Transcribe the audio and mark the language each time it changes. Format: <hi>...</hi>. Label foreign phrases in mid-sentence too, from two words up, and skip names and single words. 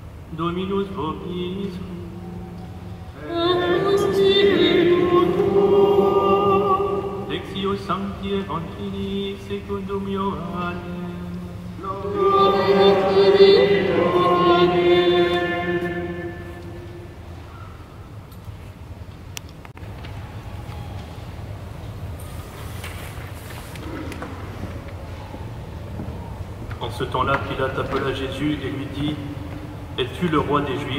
<la>Dominus vobis. Et spiritu tuo. Lectio Sancti Evangelii secundum Ioannem. Gloria tibi, Amen.</la> <fr>En ce temps-là, Pilate appela Jésus et lui dit, « Es-tu le roi des Juifs ?»</fr>